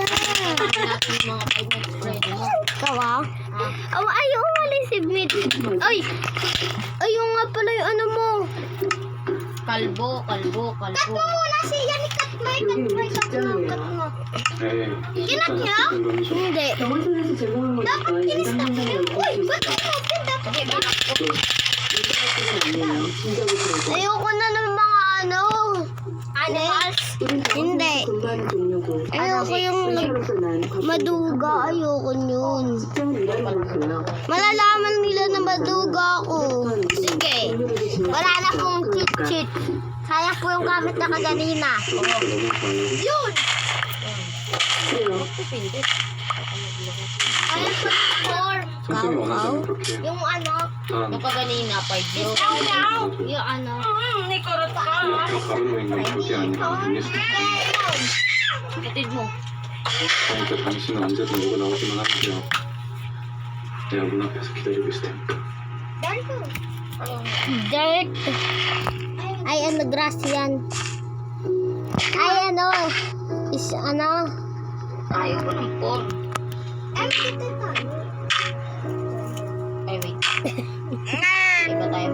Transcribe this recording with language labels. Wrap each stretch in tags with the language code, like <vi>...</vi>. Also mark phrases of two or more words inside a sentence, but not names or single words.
<tl>Pagkakas natin yung mga 5 nights Freddy. Ikaw ah? Ayaw wala yung submit. Ay! Ayaw nga pala yung ano mo. Kalbo. Cut mo muna siya. Cut mo.</tl> <ko>에이.</ko> <tl>Kinat niya? Hindi.</tl> <ko>병원에서 제공한 거니까</ko> <tl>Dapat kinis na</tl> <ko>이상한</ko> <tl>kayo.</tl> <ko>거</ko> <tl>Uy, ba't mo open? Dapat kinat.</tl> <ko>아니에요 진작에 들어서</ko> <tl>Ayoko na ng mga ano. Animals?</tl> <ko>우린</ko> <tl>Hindi.</tl> <ko>병원에서 근무하는 동료고</ko> <tl>Ayoko yung</tl> <ko>의사로서 난</ko> <tl>maduga. Ayoko yun.</tl> <ko>직장을 일하는 거고요</ko> <tl>Malalaman nila na maduga ako. Sige. Wala na pong cheat. Sayang po yung gamit na kaganina. Yun!</tl> <ko>그래요</ko> <tl>Ayun po, 4.</tl> <ko>선생님이 원하자면 그렇게.</ko> <tl>Yung ano?</tl> <ko>한</ko> <tl>Yung kaganina, 5 yun. Yung ano?</tl> <ko>가벼운 행동이 절대 아니라 알겠어.</ko> <tl>Katid mo.</tl> <ko>그러니까 당신은 언제든 누가 나오기만 하면 돼요. 내가 문 앞에서 기다리고 있을 테니까.</ko> <tl>Dirt. Ay, ano, grass yan. Ay, ano. Is, ano. Ayaw ko ng 4. Ay, wait. Iba tayo</tl>